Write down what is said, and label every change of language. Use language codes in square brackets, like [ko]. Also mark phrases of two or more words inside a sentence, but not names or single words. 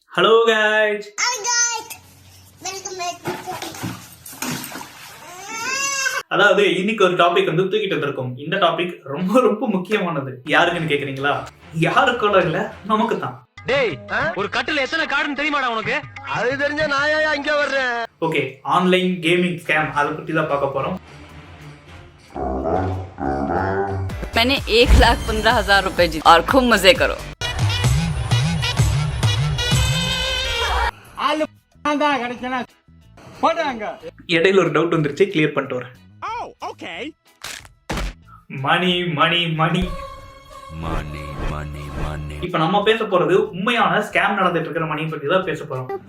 [ta] ஹலோ guys. [en] Welcome back to [ta] அதாவது இன்னைக்கு ஒரு டாபிக் வந்து தூக்கிட்டு வந்திருக்கோம். இந்த டாபிக் ரொம்ப ரொம்ப முக்கியமானது. யாருக்குன்னு கேக்குறீங்களா? யாருக்கும் இல்ல, நமக்கு தான். டேய், ஒரு கட்டில எத்தனை கார்டுன்னு தெரியுமாடா உனக்கு? அது தெரிஞ்சா நான் ஏன் இங்க வர்றேன்? ஓகே, [en] online gaming scam [ta] அதை பத்தி தான் பார்க்க போறோம். [hi] मैंने 1,15,000 रुपए जीते और खूब मजे करो. [ta] இடையில ஒரு டவுட் வந்துருச்சு, கிளியர் பண்ணிட்டு வரேன். மணி மணி மணி மணி மணி மணி. இப்ப நம்ம பேச போறது உண்மையான ஸ்கேம் நடந்துட்டு இருக்கிற மணி பத்தி தான் பேச போறோம்.